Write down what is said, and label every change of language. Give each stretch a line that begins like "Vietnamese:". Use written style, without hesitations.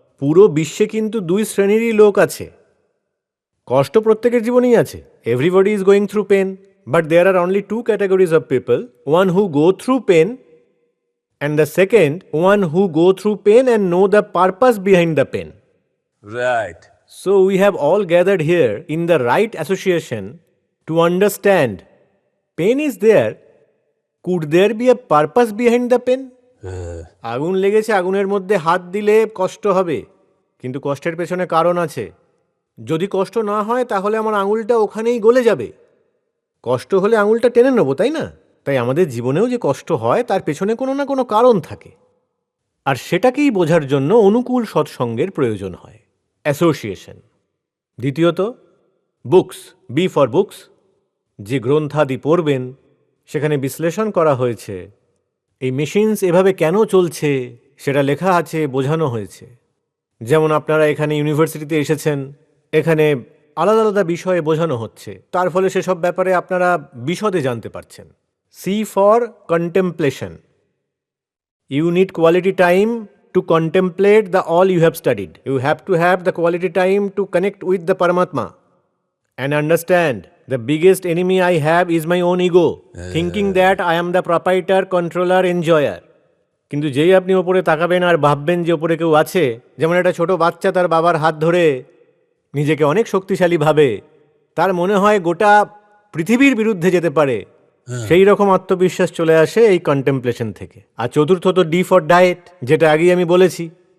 Bangla: পুরো বিশ্বে কিন্তু 2 শ্রেণীরই লোক আছে। কষ্ট প্রত্যেকের জীবনেই আছে।
English: Everybody is going through pain, but there are only 2 categories of people, one who go through pain and the second one who go through pain and know the purpose behind the pain. Right. So we have all gathered here in the right association to understand pain is there. Could there be a purpose behind the pain?
Bangla: আগুন লেগেছে, আগুনের মধ্যে হাত দিলে কষ্ট হবে, কিন্তু কষ্টের পেছনে কারণ আছে। যদি কষ্ট না হয় তাহলে আমার আঙুলটা ওখানেই গলে যাবে। কষ্ট হলে আঙুলটা টেনে নেবো, তাই না? তাই আমাদের জীবনেও যে কষ্ট হয় তার পেছনে কোনো না কোনো কারণ থাকে, আর সেটাকেই বোঝার জন্য অনুকূল সৎসঙ্গের প্রয়োজন হয়, অ্যাসোসিয়েশন। দ্বিতীয়ত,
English: Books, B for books.
Bangla: যে গ্রন্থাদি পড়বেন সেখানে বিশ্লেষণ করা হয়েছে এই মেশিনস এভাবে কেন চলছে, সেটা লেখা আছে, বোঝানো হয়েছে। যেমন আপনারা এখানে ইউনিভার্সিটিতে এসেছেন, এখানে আলাদা আলাদা বিষয়ে বোঝানো হচ্ছে, তার ফলে সেসব ব্যাপারে আপনারা বিশদে জানতে পারছেন।
English: C for contemplation. You need quality time to contemplate the all you have studied. You have to have the quality time to connect with the Paramatma and understand the biggest enemy I have is my own ego, thinking that I am the proprietor, controller, enjoyer.
Bangla: কিন্তু যেই আপনি ওপরে তাকাবেন আর ভাববেন যে ওপরে কেউ আছে, যেমন একটা ছোট বাচ্চা তার বাবার হাত ধরে নিজেকে অনেক শক্তিশালী ভাবে, তার মনে হয় গোটা পৃথিবীর বিরুদ্ধে যেতে পারে, সেই রকম আত্মবিশ্বাস চলে আসে এই কন্টেম্পলেশন থেকে। আর চতুর্থত
English: D for diet,
Bangla: যেটা আগেই আমি বলেছি।